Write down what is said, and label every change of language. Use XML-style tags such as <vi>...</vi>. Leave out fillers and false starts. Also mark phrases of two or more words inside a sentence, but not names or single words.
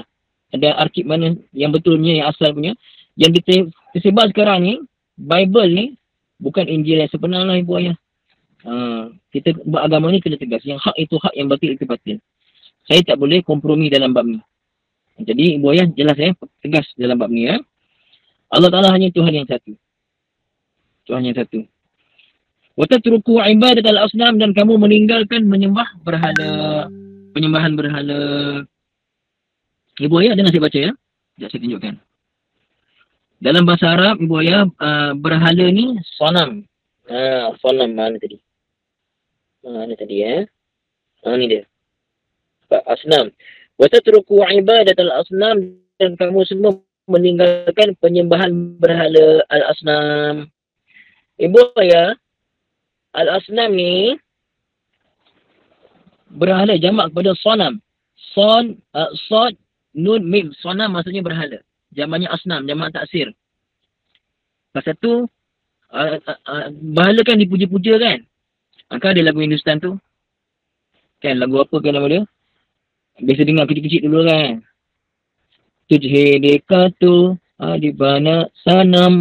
<ms>Ada arsip mana yang betulnya, yang asal punya. Yang tersebar sekarang ni, Bible ni, bukan Injil yang sebenar lah Ibu Ayah. Kita beragama ni kena tegas. Yang hak itu hak, yang batil itu batil. Saya tak boleh kompromi dalam bab ni. Jadi Ibu Ayah jelas tegas dalam bab ni ya. Allah Ta'ala hanya Tuhan yang satu. Tuhan yang satu.</ms> <ar>وتترك عبادة الأصنام,</ar> <ms>dan kamu meninggalkan menyembah berhala. Penyembahan berhala. Ibu Ayah dengar saya baca ya. Sekejap saya tunjukkan. Dalam bahasa Arab Ibu Ayah, berhala ni sanam. Sanam mana tadi? Mana tadi ya? Ni dia.</ms> <ar>أصنام. وتترك عبادة الأصنام,</ar> <ms>dan kamu semua meninggalkan penyembahan berhala al-asnam. Ibu Ayah, al-asnam ni berhala jamak kepada sanam.</ms> <ar>صاد، نون، ميم.</ar> <ms>Sanam maksudnya berhala. Jamaknya asnam, jamak taksir. Pasal tu berhala kan dipuja-puja kan? Kan ada lagu Hindustan tu. Kan lagu apa kan nama dia? Biasa dengar kecil-kecil dulu kan.</ms> <hi>तुझे देखा तू दी बना सनम.</hi>